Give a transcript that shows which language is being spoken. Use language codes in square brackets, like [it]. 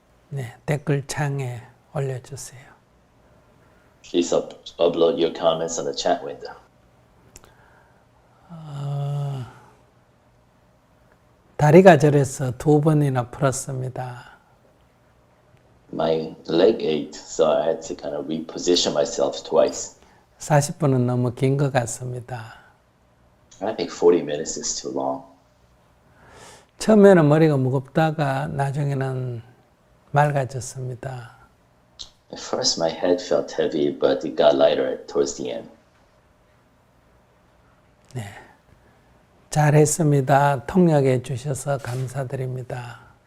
[ko] 네, 댓글창에 올려주세요. [en] Please upload your comments on the chat window. [ko] 다리가 저려서 2번이나 풀었습니다. [en] My leg ached, so I had to kind of reposition myself twice. [ko] 40분은 너무 긴 것 같습니다. [en] I think 40 minutes is too long. [ko] 처음에는 머리가 무겁다가 나중에는 맑아졌습니다. [en] At first, my head felt heavy, but it got lighter towards the end. [ko] 잘했습니다. 통역해 주셔서 감사드립니다.